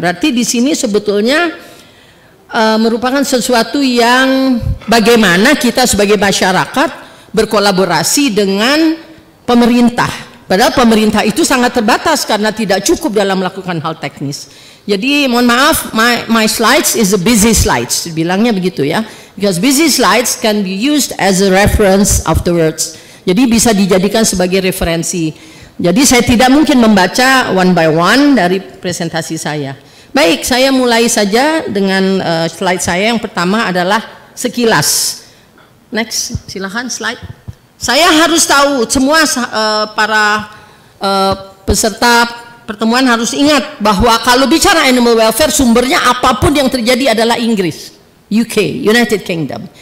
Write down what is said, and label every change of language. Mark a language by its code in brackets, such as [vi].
[id] Berarti di sini sebetulnya merupakan sesuatu yang bagaimana kita sebagai masyarakat berkolaborasi dengan pemerintah. Padahal pemerintah itu sangat terbatas karena tidak cukup dalam melakukan hal teknis. Jadi mohon maaf, [en] my slides is a busy slides, [id] bilangnya begitu ya. [en] Because busy slides can be used as a reference afterwards. [id] Jadi bisa dijadikan sebagai referensi. Jadi saya tidak mungkin membaca [en] one by one [id] dari presentasi saya. Baik, saya mulai saja dengan slide saya. Yang pertama adalah sekilas. Next, silahkan slide. Saya harus tahu semua para peserta pertemuan harus ingat bahwa kalau bicara animal welfare sumbernya apapun yang terjadi adalah Inggris, UK, United Kingdom.